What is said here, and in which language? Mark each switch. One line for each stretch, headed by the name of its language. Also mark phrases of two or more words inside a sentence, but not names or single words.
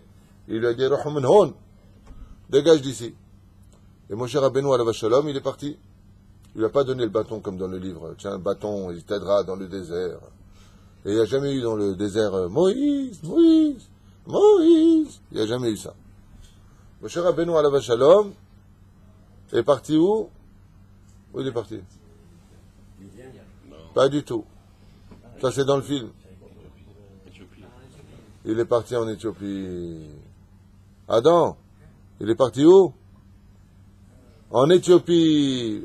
French: Il lui a dit, dégage d'ici. Et Moshe Rabbeinu
Hebrew: עליו השלום,
French: il est parti. Il n'a pas donné le bâton comme dans le livre. Tiens, un bâton, il t'aidera dans le désert. Et il n'y a jamais eu dans le désert Moïse. Il n'y a jamais eu ça. Moshe Rabbeinu
Hebrew: עליו השלום
French: est parti où? Où il est parti? Pas du tout. Ça, c'est dans le film. Il est parti en Éthiopie. Adam, il est parti où? En Éthiopie.